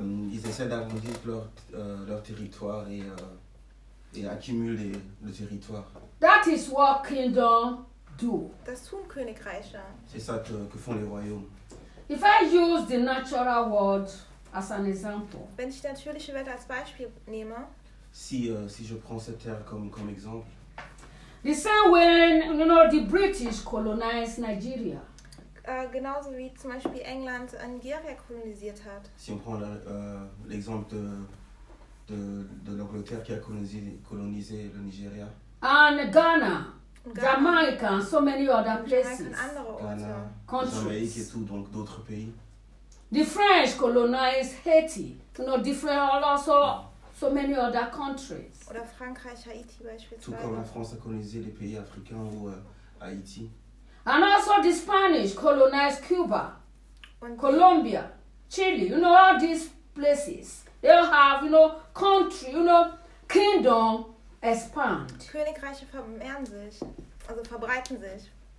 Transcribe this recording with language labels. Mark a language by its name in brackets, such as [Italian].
[French] Ils essaient d'agrandir leur territoire et accumulent le territoire. [English] That is what kingdom do. [German] Das tun Königreiche. [French] C'est ça que font les royaumes. [English] If I use the natural world as an example. [German] Wenn ich die natürliche Welt als Beispiel nehme. [French] si je prends cette terre comme exemple. [English] The same when you know the British colonized Nigeria. [German] Genauso wie zum Beispiel England Nigeria kolonisiert hat. [French] Si on prend l'exemple de l'Angleterre qui a colonisé le Nigeria. [English] And Ghana. Jamaica and so many other places. [French] Ghana, Jamaica et tout, donc d'autres pays. [English] The French colonized Haiti. You know, different also so many other countries. [German] Oder Frankreich, Haiti beispielsweise. [French] Tout comme la France a colonisé les pays africains ou Haïti. [English] And also the Spanish colonized Cuba, Colombia, Chile. You know, all these places. They have, you know, country, you know, kingdom. Expand. [German] Königreiche vermehren sich, also verbreiten sich.